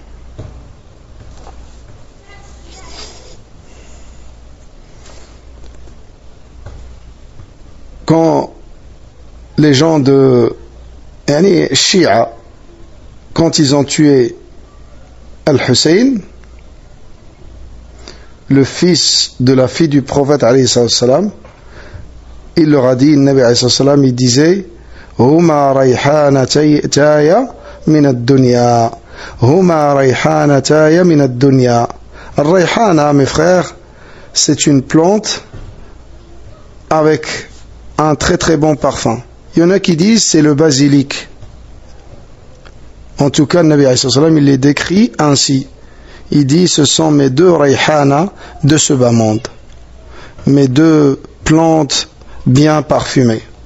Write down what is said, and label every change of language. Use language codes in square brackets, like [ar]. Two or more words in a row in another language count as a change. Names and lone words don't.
[fr] quand les gens de Shia, quand ils ont tué Al-Hussein, le fils de la fille du prophète [ar] عليه السلام, [fr] il leur a dit, le [ar] نبي عليه السلام, [fr] il disait: [ar] هما ريحانتاي من الدنيا. هما ريحانتاي من الدنيا. [fr] Al-rayhana, mes frères, c'est une plante avec un très très bon parfum. Il y en a qui disent c'est le basilic. En tout cas, le [ar] نبي عليه السلام, [fr] il les décrit ainsi. Il dit: ce sont mes deux rayhana de ce bas monde, mes deux plantes bien parfumées.